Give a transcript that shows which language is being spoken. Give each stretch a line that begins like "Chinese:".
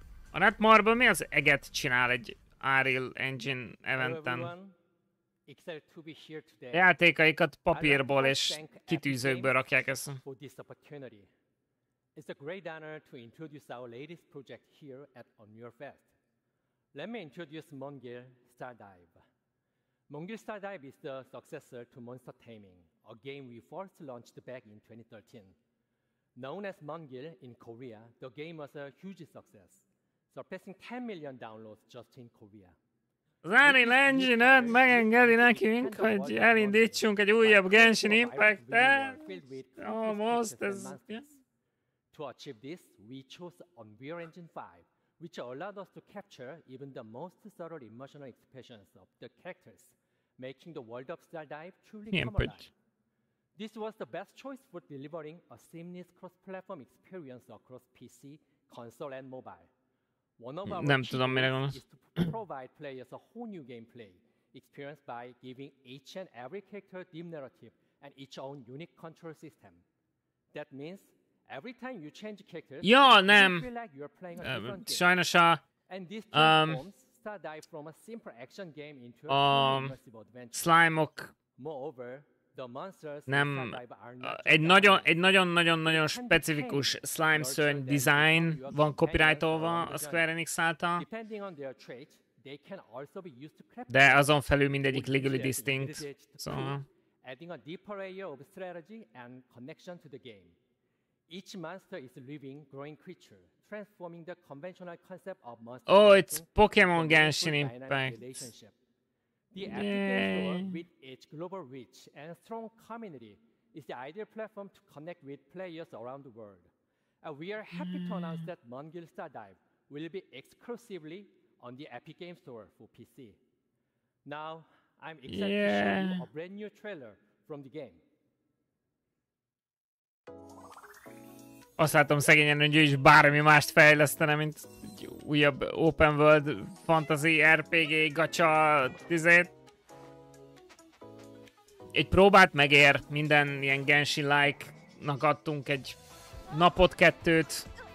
Hungarian: A Netmarble mi az eget csinál egy Unreal Engine eventen? Játékaikat papírból és kitűzőkből rakják össze.
English: It's a great honor to introduce our latest project here at Unreal Fest. Let me introduce Mongil Stardive. Mongil Stardive is the successor to Monster Taming, a game we first launched back in 2013. Known as Mongil in Korea, the game was a huge success, surpassing 10 million downloads just in Korea.
Hungarian: Az Unreal Engine-et megengedi nekünk, hogy elindítsunk egy újabb Genshin Impact-et.
English: Almost,
Hungarian: ez...
English: To achieve this, we chose Unreal Engine 5, which allowed us to capture even the most subtle emotional expressions of the characters, making the world of Stardive truly come alive. This was the best choice for delivering a seamless cross-platform experience across PC, console, and mobile. One of our goals is to provide players a whole new gameplay experience by giving each and every character deep narrative and each own unique control system. That means every time you change characters, you feel like you're playing a different game.
Hungarian: Sajnos
English: And this transforms Stardive from a simple action game into a immersive adventure.
Hungarian: Slime-ok nem egy nagyon-nagyon-nagyon specifikus slime szörny design van copyrightolva a Square Enix által, de azon felül mindegyik legally distinct, szóval...
English: Adding a deeper layer of strategy and connection to the game. Each monster is a living, growing creature, transforming the conventional concept of monster. Oh, it's Pokemon Genshin Impact. The Epic Store, with its global reach and strong community, is the ideal platform to connect with players around the world. We are happy to announce that Mongil Stardive will be exclusively on the Epic Game Store for PC. Now, I'm excited to show you a brand new trailer from the game.
Hungarian: Azt látom szegényen, hogy ő is bármi mást fejlesztene, mint egy újabb open world fantasy RPG gacha tizét. Egy próbát megér, minden ilyen Genshin-like-nak adtunk egy napot, kettőt.